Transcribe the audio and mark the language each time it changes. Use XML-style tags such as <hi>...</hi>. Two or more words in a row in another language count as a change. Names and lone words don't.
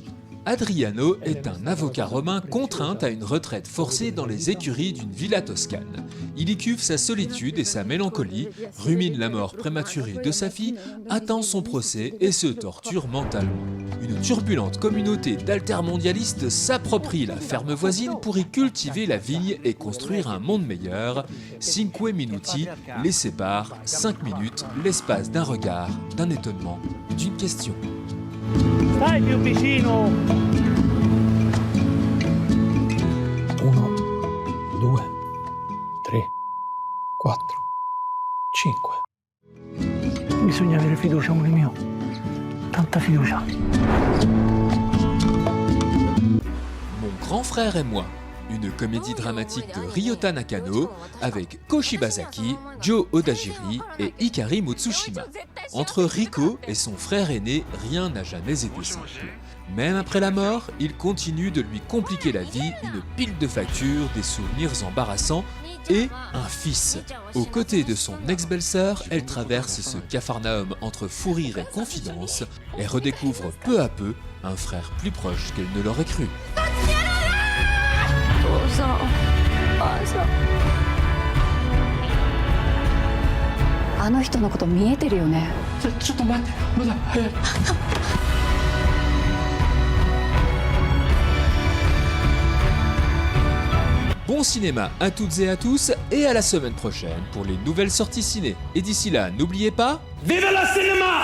<fr>Adriano est un avocat romain contraint à une retraite forcée dans les écuries d'une villa toscane. Il y cuve sa solitude et sa mélancolie, rumine la mort prématurée de sa fille, attend son procès et se torture mentalement. Une turbulente communauté d'altermondialistes s'approprie la ferme voisine pour y cultiver la vigne et construire un monde meilleur.</fr> <it>Cinque minuti</it> <fr>les sépare, 5 minutes, l'espace d'un regard, d'un étonnement, d'une question.</fr> <it>Stai più vicino! 1, 2, 3, 4, 5. Bisogna avere fiducia, amore mio. Tanta fiducia.</it> <fr>Mon grand frère et moi, une comédie dramatique de Ryota Nakano avec Ko Shibazaki, Joe Odajiri et Hikari Mutsushima. Entre Rico et son frère aîné, rien n'a jamais été simple. Même après la mort, il continue de lui compliquer la vie, une pile de factures, des souvenirs embarrassants et un fils. Aux côtés de son ex-belle-sœur, elle traverse ce capharnaüm entre fou rire et confidence et redécouvre peu à peu un frère plus proche qu'elle ne l'aurait cru.</fr> <ja>あの人のこと見えてるよね。ちょっと待って、まだ早い。</ja> <fr>Bon bon cinéma à toutes et à tous, et à la semaine prochaine pour les nouvelles sorties ciné. Et d'ici là, n'oubliez pas... Vive la cinéma!</fr>